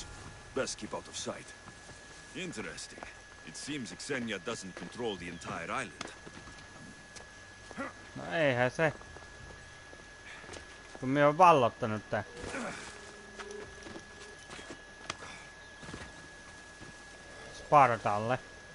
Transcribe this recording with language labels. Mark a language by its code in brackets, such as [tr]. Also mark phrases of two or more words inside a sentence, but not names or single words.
[en] Best keep out of sight. Interesting. It seems Xenia doesn't control the entire island. [fi] No eihän se. Kun minä oon vallottanut tän. Spartalle.